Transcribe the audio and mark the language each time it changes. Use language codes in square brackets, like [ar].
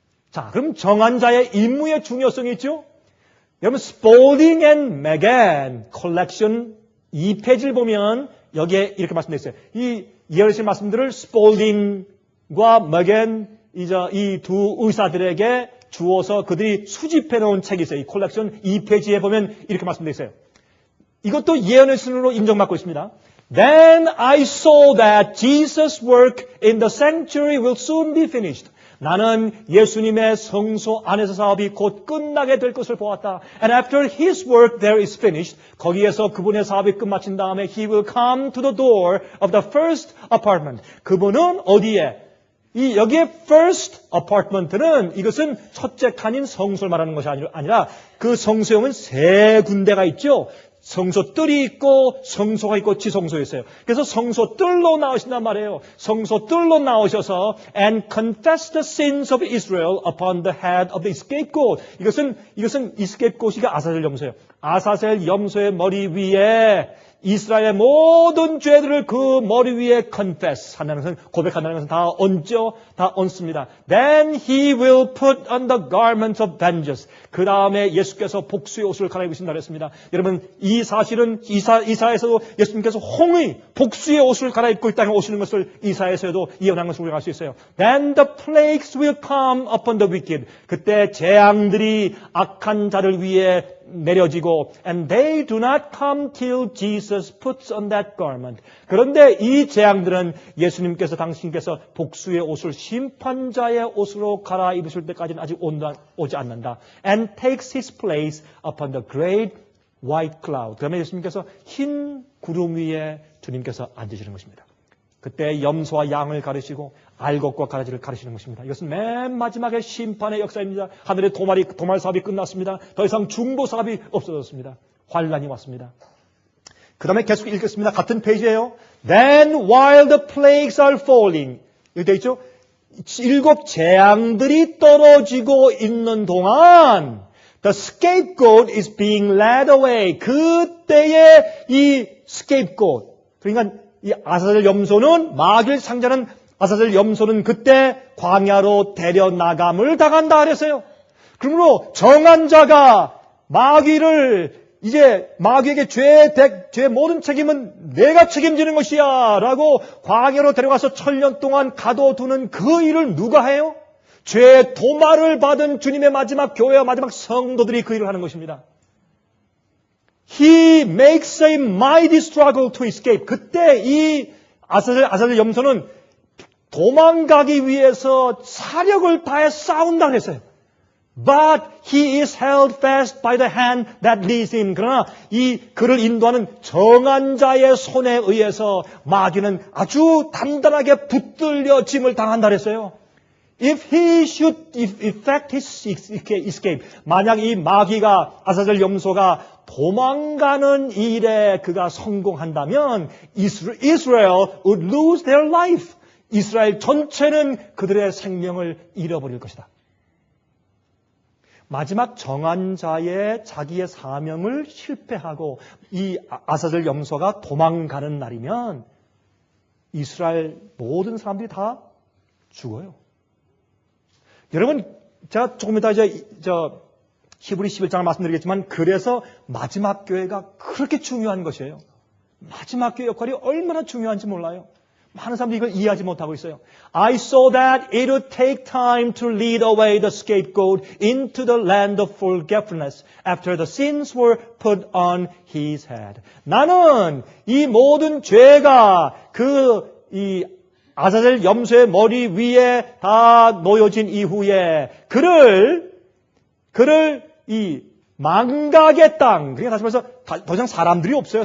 [ko] 자, 그럼 정한 자의 임무의 중요성이 있죠? 여러분, Spalding and Magan 컬렉션 2페이지를 보면 여기에 이렇게 말씀되어 있어요. 이 이어르신 말씀들을 Spalding과 Magan 이 두 의사들에게 주어서 그들이 수집해 놓은 책이 있어요. 이 컬렉션 2페이지에 보면 이렇게 말씀되어 있어요. 이것도 예언의 신으로 인정받고 있습니다. [en] Then I saw that Jesus' work in the sanctuary will soon be finished. [ko] 나는 예수님의 성소 안에서 사업이 곧 끝나게 될 것을 보았다. [en] And after his work there is finished. [ko] 거기에서 그분의 사업이 끝마친 다음에 [en] he will come to the door of the first apartment. [ko] 그분은 어디에? 여기에 first apartment는 이것은 첫째 칸인 성소를 말하는 것이 아니라 그 성소형은 세 군데가 있죠. 성소뜰이 있고 성소가 있고 지성소가 있어요. 그래서 성소뜰로 나오신단 말이에요. 성소뜰로 나오셔서 [en] and confess the sins of Israel upon the head of the scapegoat. [ko] 이것은 이 scapegoat이 아사셀 염소예요. 아사셀 염소의 머리 위에 이스라엘의 모든 죄들을 그 머리 위에 confess 한다는 것은 고백한다는 것은 다 얹죠. 다 얹습니다. [en] Then he will put on the garments of vengeance. [ko] 그 다음에 예수께서 복수의 옷을 갈아입으신다 그랬습니다. 여러분 이 사실은 이사에서도 예수님께서 홍의 복수의 옷을 갈아입고 이 땅에 오시는 것을 이사에서도 예언한 것을 우리가 알 수 있어요. [en] Then the plagues will come upon the wicked. [ko] 그때 재앙들이 악한 자를 위해 내려지고 [en] and they do not come till Jesus puts on that garment. [ko] 그런데 이 재앙들은 예수님께서 당신께서 복수의 옷을 심판자의 옷으로 갈아입으실 때까지는 아직 오지 않는다. [en] And takes his place upon the great white cloud. [ko] 그러면 예수님께서 흰 구름 위에 주님께서 앉으시는 것입니다. 그때 염소와 양을 가르시고 알곡과 가라지를 가르치는 것입니다. 이것은 맨 마지막에 심판의 역사입니다. 하늘의 도말 사업이 끝났습니다. 더 이상 중보 사업이 없어졌습니다. 환란이 왔습니다. 그 다음에 계속 읽겠습니다. 같은 페이지예요. [en] Then while the plagues are falling. [ko] 여기 되어 있죠? 7 재앙들이 떨어지고 있는 동안 [en] the scapegoat is being led away. [ko] 그때에 이 scapegoat. 그러니까 이 아사셀 염소는 마귀를 상대하는 아사셀 염소는 그때 광야로 데려나감을 당한다 그랬어요. 그러므로 정한 자가 마귀를 이제 마귀에게 죄의 모든 책임은 내가 책임지는 것이야 라고 광야로 데려가서 천년 동안 가둬두는 그 일을 누가 해요? 죄의 도말을 받은 주님의 마지막 교회와 마지막 성도들이 그 일을 하는 것입니다. [en] He makes a mighty struggle to escape. [ko] 그때 이 아사셀 염소는 도망가기 위해서 사력을 다해 싸운다 그랬어요. [en] But he is held fast by the hand that leads him. [ko] 그러나 그를 인도하는 정한 자의 손에 의해서 마귀는 아주 단단하게 붙들려 짐을 당한다 그랬어요. [en] If he should effect his escape. [ko] 만약 이 마귀가 아사셀 염소가 도망가는 일에 그가 성공한다면 [en] Israel would lose their life. [ko] 이스라엘 전체는 그들의 생명을 잃어버릴 것이다. 마지막 정한 자의 자기의 사명을 실패하고 이 아사젤 염소가 도망가는 날이면 이스라엘 모든 사람들이 다 죽어요. 여러분, 제가 조금 이따 히브리 11장을 말씀드리겠지만, 그래서 마지막 교회가 그렇게 중요한 것이에요. 마지막 교회 역할이 얼마나 중요한지 몰라요. 많은 사람들이 이걸 이해하지 못하고 있어요. [en] I saw that it would take time to lead away the scapegoat into the land of forgetfulness after the sins were put on his head. [ko] 나는 이 모든 죄가 이 아사젤 염소의 머리 위에 다 놓여진 이후에 그를 이 망각의 땅, 그러니까 다시 말해서 더 이상 사람들이 없어요.